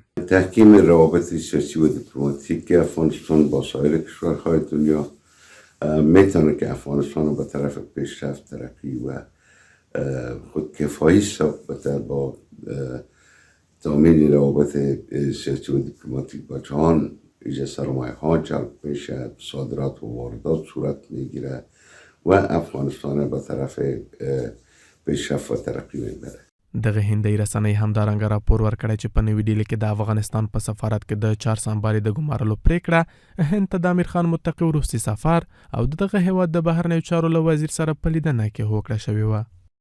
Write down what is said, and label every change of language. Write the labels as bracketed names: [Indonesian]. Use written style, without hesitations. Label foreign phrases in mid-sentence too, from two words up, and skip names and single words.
[Persian] تحکیم روابط سیاسی و دیپلماتیک افغانستان با سایر کشورهای دنیا میتونه که افغانستان رو به طرف پیشرفت، ترقی و خودکفایی بهتر با تامین روابط سیاسی و دیپلماتیک با جهان ایجاد سرمایه ها جلب میشه، صادرات و واردات صورت میگیره و افغانستان به طرف پیشرفت و ترقی میبره. [Pashto] دغه هندۍ رسنۍ همدارنګه راپور ورکړی چې په نوې ډیلي کې د افغانستان په سفارت کې د چار سمبالې د ګمارلو پریکړه هند ته د امیر خان متقي وروستي سفر او دغه هیواد د بهرنیو چارو له وزیر سره په لیدنه کې هوکړه شوې وه.